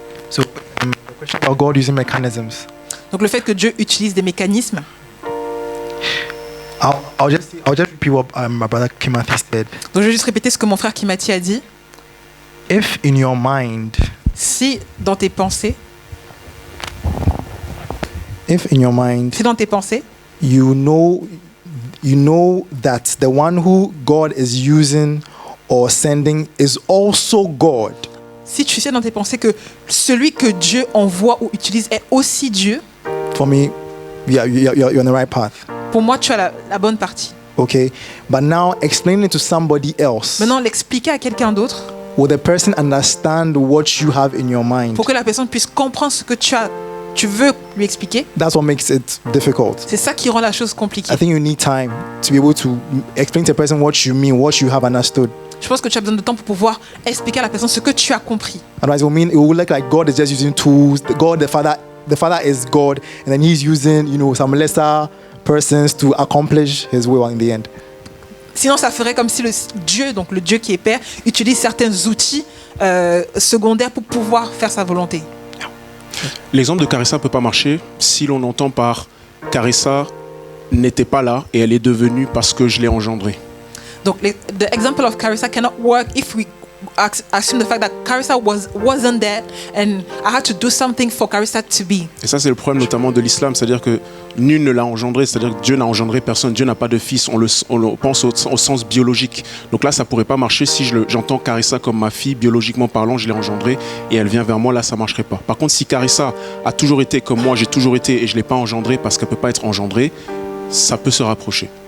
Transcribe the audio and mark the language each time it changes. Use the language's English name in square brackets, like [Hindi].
[English] So the question about God using mechanisms. [French] Donc le fait que Dieu utilise des mécanismes. [English] I'll just repeat what my brother Kimothy said. [French] Donc je vais juste répéter ce que mon frère Kimothy a dit. [English] If in your mind, [French] si dans tes pensées, si dans tes pensées, [English] you know that the one who God is using or sending is also God. [French] Si tu sais dans tes pensées que celui que Dieu envoie ou utilise est aussi Dieu. [English] For me, you're on the right path. [French] Pour moi, tu as la bonne partie. [English] Okay, but now explain it to somebody else. [French] Maintenant, l'expliquer à quelqu'un d'autre. [English] Will the person understand what you have in your mind? [French] Pour que la personne puisse comprendre ce que tu veux lui expliquer. [English] That's what makes it difficult. [French] C'est ça qui rend la chose compliquée. [English] I think you need time to be able to explain to a person what you mean, what you have understood. [French] Je pense que tu as besoin de temps pour pouvoir expliquer à la personne ce que tu as compris. [English] Otherwise, it will look like God is just using tools. The Father is God, and then He's using, some lesser persons to accomplish His will in the end. [French] Sinon, ça ferait comme si le Dieu qui est Père, utilise certains outils secondaires pour pouvoir faire sa volonté. L'exemple de Carissa ne peut pas marcher si l'on entend par Carissa n'était pas là et elle est devenue parce que je l'ai engendrée. [English] Donc, the example of Carissa cannot work if we assume the fact that Carissa wasn't there and I had to do something for Carissa to be. [French] Et ça, c'est le problème notamment de l'islam, c'est-à-dire que nul ne l'a engendré, c'est-à-dire que Dieu n'a engendré personne, Dieu n'a pas de fils, on le pense au sens biologique. Donc là, ça pourrait pas marcher si j'entends Carissa comme ma fille, biologiquement parlant, je l'ai engendrée et elle vient vers moi, là, ça marcherait pas. Par contre, si Carissa a toujours été comme moi, j'ai toujours été et je l'ai pas engendrée parce qu'elle peut pas être engendrée, ça peut se rapprocher.